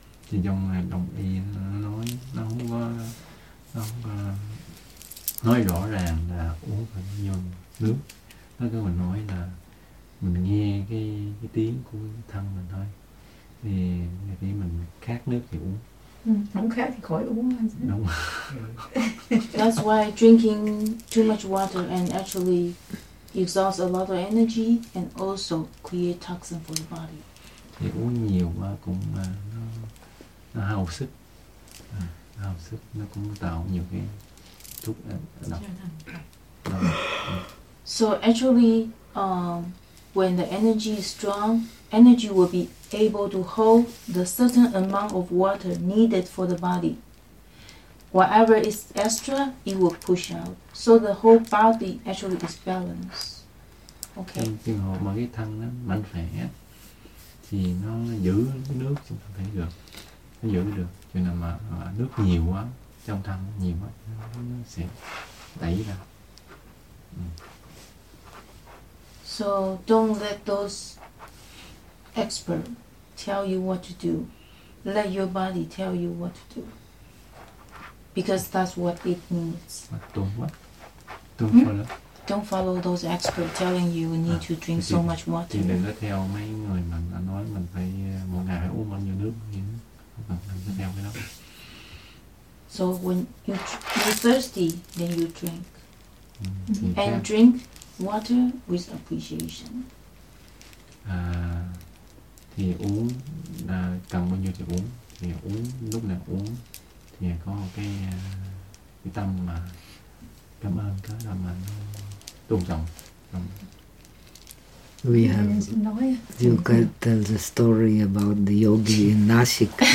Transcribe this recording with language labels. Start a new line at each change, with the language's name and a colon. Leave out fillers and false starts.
Vietnamese: Thì trong này đồng ý nói nó không có nói rõ ràng là uống bao nhiêu nước. Nó cứ mình nói là mình nghe cái tiếng của thân mình thôi. Thì mình khát nước thì uống. Không khát thì khỏi uống. Đúng.
English: That's why drinking too much water and actually exhausts a lot of energy and also create toxin for the body.
Vietnamese: Thì uống nhiều mà cũng nó hao sức. Hao sức nó cũng tạo nhiều cái thuốc độc.
English: So actually when the energy is strong, energy will be able to hold the certain amount of water needed for the body. Whatever is extra, it will push out. So the whole body actually is balanced. Okay.
Vietnamese: Trong trường hợp mà cái thân nó mạnh khỏe thì nó giữ nước trong thân thể được, nó giữ được. Cho nên mà nước nhiều quá trong thân nhiều quá nó sẽ đẩy ra.
English: So don't let those experts tell you what to do. Let your body tell you what to do. Because that's what it needs. Don't follow those experts telling you you need to drink so much water.
Vietnamese: Thì đừng có theo mấy người mà nói mình phải một ngày phải uống bao nhiêu nước. Không cần theo cái đó.
English: So when you're thirsty, then you drink. And drink water with appreciation.
Vietnamese: Thì uống cần bao nhiêu thì uống. Thì uống lúc nào uống thì có cái tâm mà cảm ơn cái là mà nó tôn trọng.
English: We have you can tell the story about the yogi in Nasik.